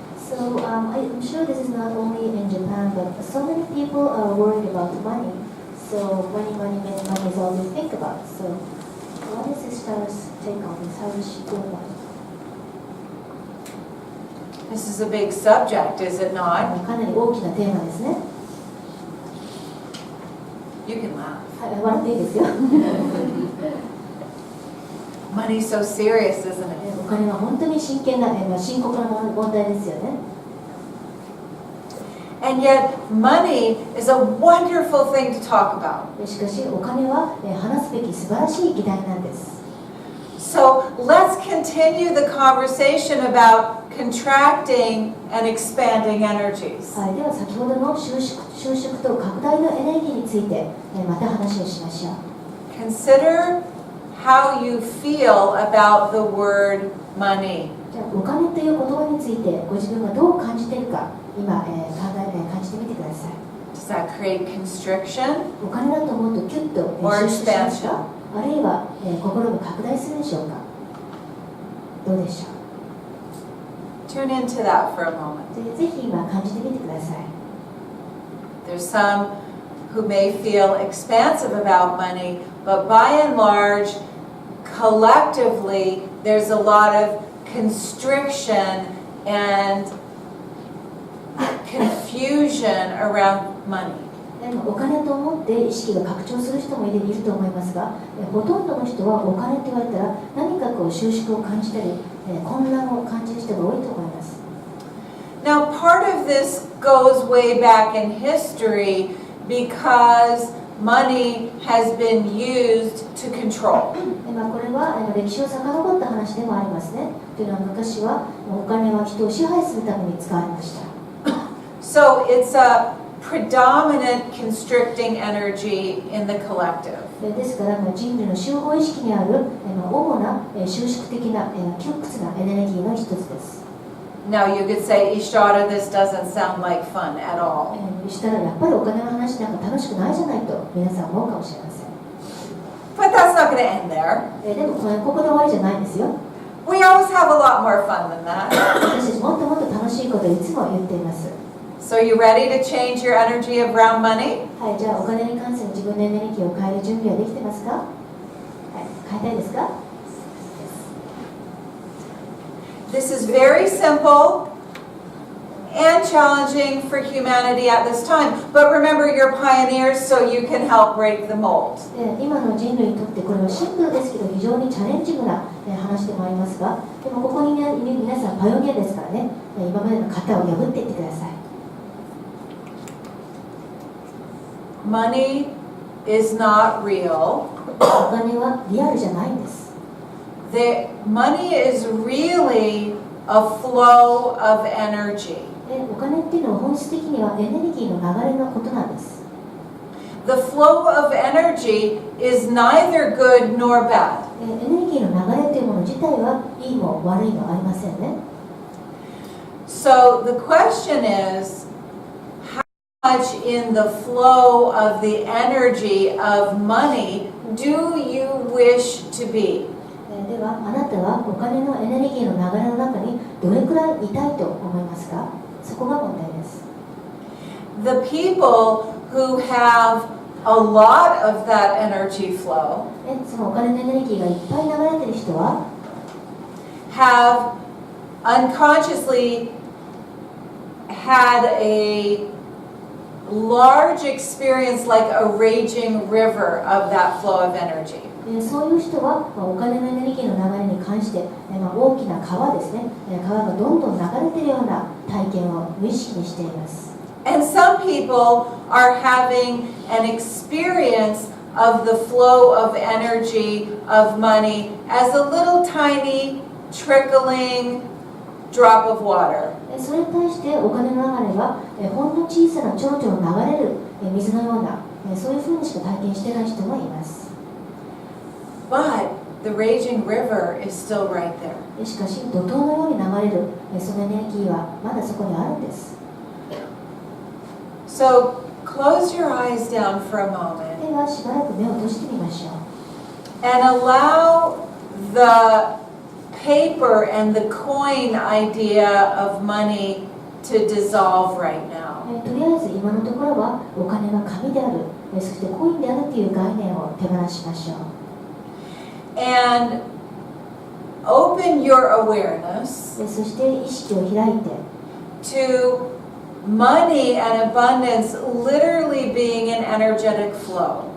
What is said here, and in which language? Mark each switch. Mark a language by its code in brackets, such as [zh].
[en] So I'm sure this is not only in Japan, but so many people are worried about money. So money is all they think about. So what is Sister's take on this? How does she feel about it? This is a big subject, is it not? [ja] かなり大きなテーマですね。 [en] You can laugh. [ja] はい、笑っていいですよ。 [en] Money's so serious, isn't it? [ja] お金は本当に深刻な問題ですよね。 [en] And yet, money is a wonderful thing to talk about. [ja] しかしお金は話すべき素晴らしい議題なんです。 [en] So let's continue the conversation about contracting and expanding energies. [ja] はい、では先ほどの収縮と拡大のエネルギーについてまた話をしましょう。 [en] Consider how you feel about the word money. [ja] じゃあお金という言葉についてご自分がどう感じているか今、感じてみてください。 [en] Does that create constriction [ja] お金だと思うとキュッと [en] or [ja] 収縮しますか？ [en] expansion? [ja] あるいは、心が拡大するでしょうか？どうでしょう？ [en] Tune into that for a moment. [ja] ぜひ今感じてみてください。 [en] There's some who may feel expansive about money, but by and large, collectively, there's a lot of constriction and confusion around money. [ja] お金と思って意識が拡張する人もいると思いますが、ほとんどの人はお金と言われたら何か収縮を感じたり、混乱を感じる人が多いと思います。 [en] Now, part of this goes way back in history because money has been used to control. [ja] これは歴史を遡った話でもありますね。というのは昔はお金は人を支配するために使われました。 [en] So it's a predominant constricting energy in the collective. [ja] ですから人類の集合意識にある主な収縮的な窮屈なエネルギーの一つです。 [en] Now you could say, Ishara, this doesn't sound like fun at all. [ja] したらやっぱりお金の話なんか楽しくないじゃないと皆さん思うかもしれません。 [en] But that's not going to end there. [ja] でもここで終わりじゃないんですよ。 [en] We always have a lot more fun than that. [ja] 私たちもっともっと楽しいことをいつも言っています。 [en] So you ready to change your energy around money? [ja] はい、じゃあお金に関する自分のエネルギーを変える準備はできてますか？はい、変えたいですか？ [en] This is very simple and challenging for humanity at this time. But remember, you're pioneers, so you can help break the mold. [ja] 今の人類にとってこれはシンプルですけど非常にチャレンジングな話でもありますが、でもここに、ね、皆さんパイオニアですからね、今までの型を破っていってください。 [en] Money is not real. [ja] お金はリアルじゃないんです。 [en] The money is really a flow of energy. [ja] お金っていうのは本質的にはエネルギーの流れのことなんです。 [en] The flow of energy is neither good nor bad. [ja] エネルギーの流れというもの自体はいいも悪いもありませんね。 [en] So the question is, how much in the flow of the energy of money do you wish to be? [ja] ではあなたはお金のエネルギーの流れの中にどれくらいいたいと思いますか？そこが問題です。 [en] The people who have a lot of that energy flow [ja] そのお金のエネルギーがいっぱい流れている人は [en] have unconsciously had a large experience like a raging river of that flow of energy. [ja] そういう人はお金のエネルギーの流れに関して大きな川ですね、川がどんどん流れているような体験を無意識にしています。 [en] And some people are having an experience of the flow of energy of money as a little tiny trickling drop of water. [ja] それに対してお金の流れはほんの小さなちょろちょろ流れる水のようなそういうふうにしか体験していない人がいます。 [en] But the raging river is still right there. [ja] しかし怒涛のように流れるそのエネルギーはまだそこにあるんです。 [en] So close your eyes down for a moment [ja] ではしばらく目を閉じてみましょう。 [en] and allow the paper and the coin idea of money to dissolve right now. [ja] とりあえず今のところはお金が紙であるそしてコインであるという概念を手放しましょう。 [en] And open your awareness [ja] そして意識を開いて [en] to money and abundance literally being an energetic flow.